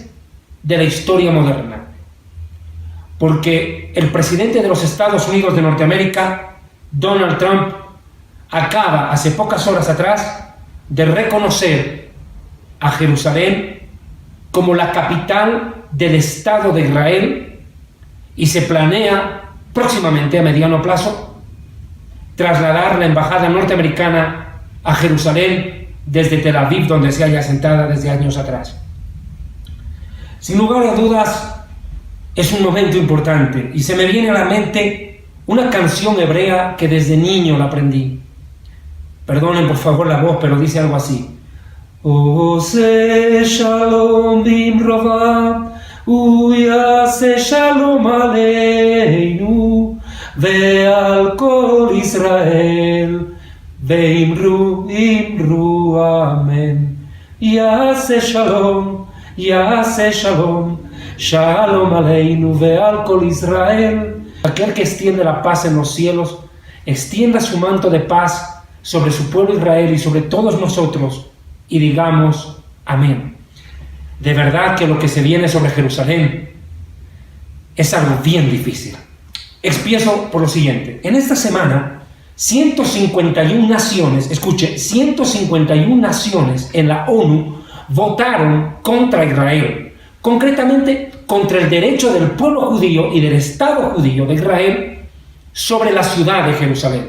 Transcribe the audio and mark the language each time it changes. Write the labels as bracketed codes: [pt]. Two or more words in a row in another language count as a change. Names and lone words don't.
[es] de la historia moderna, porque el presidente de los Estados Unidos de Norteamérica, Donald Trump, acaba hace pocas horas atrás de reconocer a Jerusalén como la capital del Estado de Israel y se planea próximamente, a mediano plazo, trasladar la embajada norteamericana a Jerusalén desde Tel Aviv, donde se halla asentada desde años atrás. Sin lugar a dudas, es un momento importante y se me viene a la mente una canción hebrea que desde niño la aprendí. Perdonen por favor la voz, pero dice algo así: [he] עושה שלום במרומיו, ויעשה שלום עלינו, ועל כל ישראל, ואמרו אמרו אמן. יעשה שלום, יעשה שלום, שלום עלינו ועל כל ישראל. [es] Aquel que extiende la paz en los cielos, extienda su manto de paz sobre su pueblo Israel y sobre todos nosotros, y digamos amén. De verdad que lo que se viene sobre Jerusalén es algo bien difícil. Empiezo por lo siguiente. En esta semana, 151 naciones, escuche, 151 naciones en la ONU votaron contra Israel, concretamente contra el derecho del pueblo judío y del Estado judío de Israel sobre la ciudad de Jerusalén.